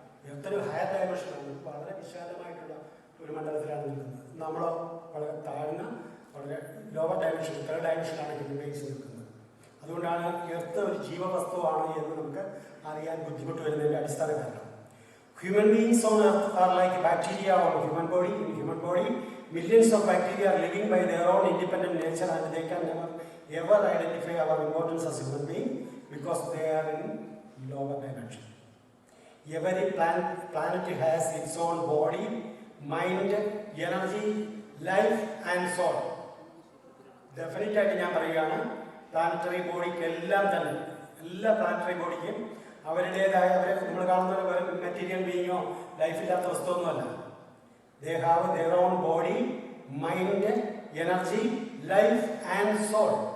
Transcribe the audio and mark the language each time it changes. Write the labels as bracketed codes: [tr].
[ml] എർത്തൊരു higher ഡയമെൻഷനാണ്, വളരെ വിശാലമായിട്ടുള്ള ഒരു മണ്ഡലത്തിലാണ് നിൽക്കുന്നത്. നമ്മളോ വളരെ താഴ്ന്ന വളരെ lower dimension, 3rd ഡയമെൻഷനാണ് human beings നിൽക്കുന്നത്. അതുകൊണ്ടാണ് എർത്ത് ഒരു ജീവവസ്തുവാണ് എന്ന് നമുക്ക് അറിയാൻ ബുദ്ധിമുട്ട് വരുന്നതിൻ്റെ അടിസ്ഥാന കാരണം. [en] Human beings on earth are like bacteria on human body. In human body, millions of bacteria are living by their own independent nature, and they can never ever identify our importance as human being because they are in lower dimension. Every planet has its own body, mind, energy, life and soul. [ml] Definitely ആയിട്ട് ഞാൻ പറയുകയാണ്, planetary ബോഡിക്ക് എല്ലാം തന്നെ, എല്ലാ planetary ബോഡിക്കും അവരുടേതായ, അവരെ നമ്മൾ കാണുന്ന ഒരു material ബീയിങ്ങോ ലൈഫില്ലാത്ത വസ്തുവൊന്നുമല്ല. [en] They have their own body, mind, energy, life and soul.